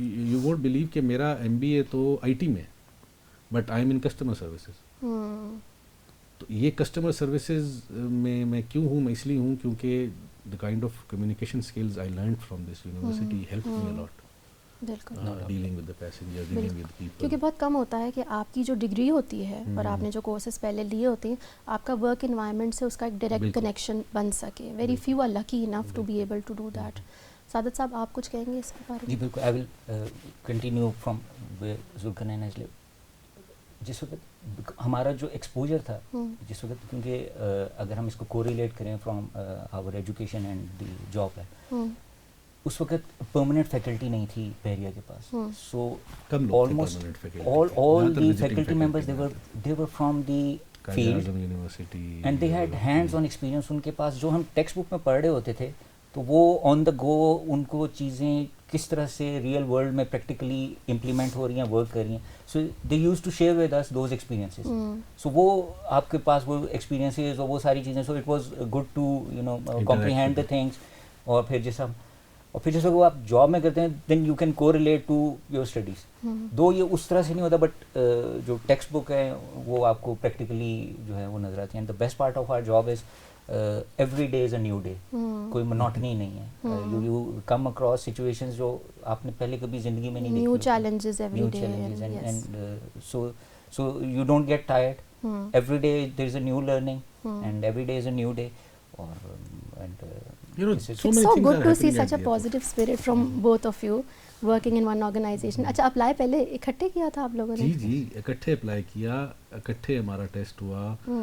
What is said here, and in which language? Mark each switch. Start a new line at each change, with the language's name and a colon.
English: you won't believe
Urdu: کہ میرا MBA تو IT میں,
English: But I am in customer services.
Urdu: تو یہ کسٹمر سروسز میں کیوں ہوں, میں اس لیے ہوں کیونکہ
English: the kind of communication skills I learned from this university helped me a lot.
Urdu: بالکل.
English: dealing with the passengers, dealing with people.
Urdu: کیونکہ بہت کم ہوتا ہے کہ آپ کی جو ڈگری ہوتی ہے اور آپ نے جو کورسز پہلے لیے ہوتے ہیں, آپ کا ورک انوائرمنٹ سے اس کا ایک ڈائریکٹ کنیکشن بن سکے.
English: Very few are lucky enough to be able to do that.
Urdu: سعادت صاحب آپ کچھ کہیں گے اس کے بارے میں؟ جی بالکل.
English: I will continue from Zulqarnain.
Urdu: جس وقت ہمارا جو ایکسپوجر تھا جس وقت, کیونکہ اگر ہم اس کو کوریلیٹ کریں
English: from our education and the job
Urdu: ہے, اس وقت پرماننٹ فیکلٹی نہیں تھی بحریہ کے پاس.
English: So almost all the faculty members they were from the field and they had hands on experience.
Urdu: ان کے پاس جو ہم ٹیکسٹ بک میں پڑھ رہے ہوتے تھے تو وہ آن دا گو ان کو چیزیں کس طرح سے ریئل ورلڈ میں پریکٹیکلی امپلیمنٹ ہو رہی ہیں, ورک کر رہی ہیں.
English: So they use to share with us those experiences.
Urdu: سو وہ آپ کے پاس وہ ایکسپیرینسز اور وہ ساری چیزیں,
English: So it was good to you know comprehend the things.
Urdu: اور پھر جیسا وہ آپ جاب میں کرتے ہیں,
English: Then you can correlate to your studies.
Urdu: دو یہ اس طرح سے نہیں ہوتا, بٹ جو ٹیکسٹ بک ہے وہ آپ کو پریکٹیکلی جو ہے وہ نظر آتی ہیں.
English: The best part of our job is every day is a new day.
Urdu: کوئی منوٹنی نہیں ہے.
English: you come across situations
Urdu: جو آپ نے پہلے کبھی زندگی میں نہیں دیکھی.
English: New challenges every day. And so you don't get tired. Every day there is a new learning and every day is a new day.
Urdu: اور
English: It's so good to see such a positive spirit from both of you working in one organization.
Urdu: اچھا apply پہلے اکٹھے کیا تھا آپ لوگوں نے؟ جی اکٹھے اپلائی کیا, اکٹھے ہمارا ٹیسٹ ہوا.